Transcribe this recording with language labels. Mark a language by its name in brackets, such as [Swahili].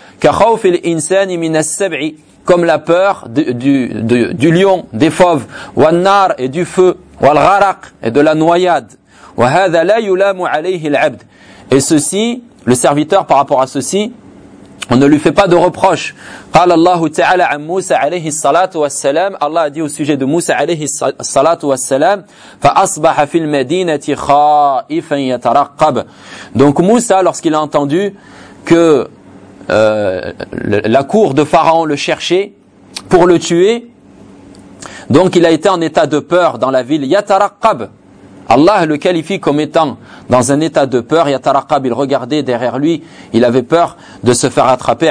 [Arabic] Ka khawf al-insani min as-sab'i, [French] comme la peur du lion, des fauves. [Arabic] Wan-nar, [French] et du feu. [Arabic] Wal-gharaq, [French] et de la noyade. [Arabic] Wa hadha la yulamu 'alayhi al-'abd. [French] Et ceci, le serviteur, par rapport à ceci, on ne lui fait pas de reproche. [Arabic] قال الله تعالى عن موسى عليه الصلاة والسلام, [French] Allah a dit au sujet de Moussa [Arabic] عليه الصلاة والسلام, فأصبح في المدينة خائفا يترقب. [French] Donc Moussa, lorsqu'il a entendu que la cour de Pharaon le cherchait pour le tuer, donc il a été en état de peur dans la ville. يترقب, Allah le qualifie comme étant dans un état de peur. Yatarakab, il regardait derrière lui, il avait peur de se faire attraper.